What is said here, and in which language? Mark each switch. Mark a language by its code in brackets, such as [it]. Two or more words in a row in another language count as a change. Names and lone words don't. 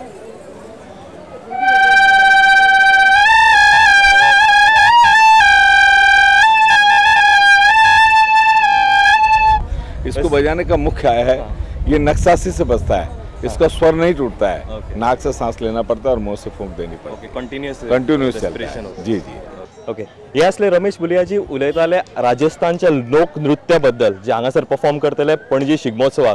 [hi] इसको बजाने का मुख्य है, ये नक्सासी से बजता है। इसका स्वर नहीं टूटता है। नाक से सांस लेना पड़ता है और मुंह से फूंक देनी पड़ती है। कंटिन्यूअस चलता है। जी जी। [kok] ओके, हे असले रमेश भुलियाजी उलयताले राजस्थानच्या लोक नृत्याबद्दल जे हांगासर परफॉर्म करतले पणजी शिगमोत्सवाक।